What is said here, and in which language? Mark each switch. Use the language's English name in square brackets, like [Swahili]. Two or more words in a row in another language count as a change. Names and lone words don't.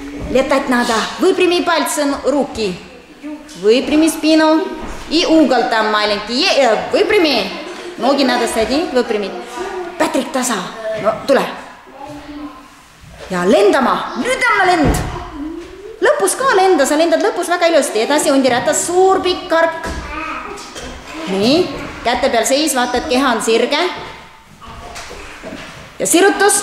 [Russian] Lетать надо. Выпрями пальцы руки. Выпрями спину. И угол там маленький. Выпрями. Ноги надо соединить, выпрямить. [Estonian] Patrick, tasa. No, tule. Ja lendama. Nüüd on lend. Lõpus ka lenda. Sa lendad lõpus väga ilusti. Edasi hundiratas. Suur pikk kark. Nii. Käte peal seis. Vaata, et keha on sirge. Ja sirutus.